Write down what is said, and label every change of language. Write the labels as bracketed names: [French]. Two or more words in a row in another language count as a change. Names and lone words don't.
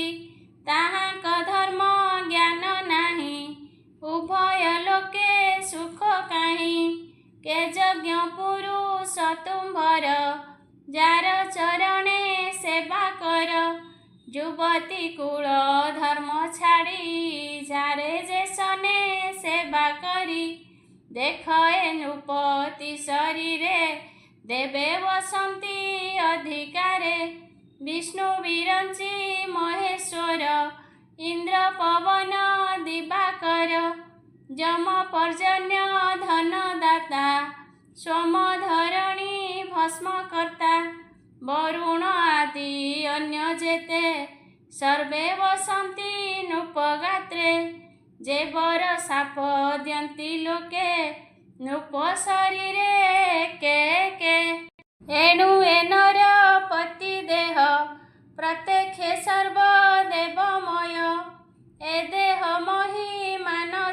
[Odia] ତାହାଙ୍କ ଧର୍ମ ଜ୍ଞାନ ନାହିଁ ଉଭୟ ଲୋକେ ସୁଖ କାହିଁ। କେ ଯଜ୍ଞ ପୁରୁଷ ତୁମ୍ଭର ଯାର ଚରଣେ ସେବା କର। ଯୁବତୀ କୁଳ ଧର୍ମ ଛାଡ଼ି ଯାରେ ଯେ ସନେ ସେବା କରି। ଦେଖ ଏ ନୃପତି ଶରୀରେ ଦେବେ ବସନ୍ତି ଅଧିକାରେ ବିଷ୍ଣୁ ବିରଞ୍ଚି ମହେଶ୍ୱର ଇନ୍ଦ୍ର ପବନ ଦିବାକର ଯମ ପର୍ଜନ୍ୟ ଧନଦାତା ସୋମ ଧରଣୀ ଭସ୍ମକର୍ତ୍ତା ବରୁଣ ଆଦି ଅନ୍ୟ ଯେତେ ସର୍ବେ ବସନ୍ତି ନୃପଗାତ୍ରେ ଯେ ବର ଶାପ ଦିଅନ୍ତି ଲୋକେ ନୃପ ଶରୀରେ କେ ଏଣୁ ଏନର ପତି ଦେହ ପ୍ରତ୍ୟକ୍ଷେ ସର୍ବଦେବମୟ ଏ ଦେହ ମହିମା ନ